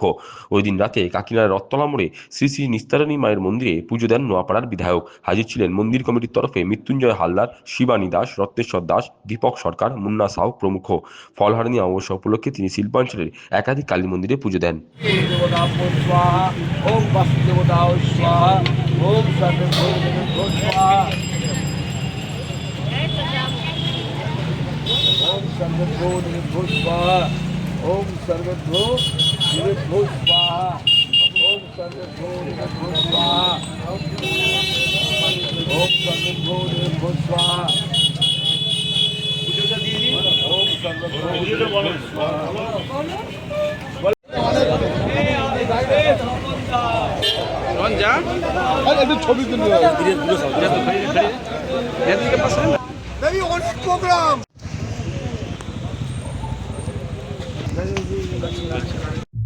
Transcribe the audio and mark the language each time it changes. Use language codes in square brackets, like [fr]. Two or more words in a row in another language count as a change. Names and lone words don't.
[bn] ওই দিন রাতে কাকিনাড়ার রত্তলা মোড়ে শ্রী শ্রী নিস্তারিণী মায়ের মন্দিরে পুজো দেন নোয়াপাড়ার বিধায়ক। হাজির ছিলেন মন্দির কমিটির তরফে মৃত্যুঞ্জয় হালদার, শিবানী দাস, রত্নেশ্বর দাস, দীপক সরকার, মুন্না সাউ প্রমুখ। ফলহারিণী অমাবস্যা উপলক্ষে তিনি শিল্পাঞ্চলের একাধিক কালী মন্দিরে পুজো দেন। [sa] ओम सर्वभो निरुद्धो स्वाहा। ओम सर्वभो निरुद्धो स्वाहा। ओम सर्वभो निरुद्धो स्वाहा। ओम सर्वभो निरुद्धो स्वाहा। [bn] রঞ্জা একটু ছবি তুলতে হবে। অনেক প্রোগ্রাম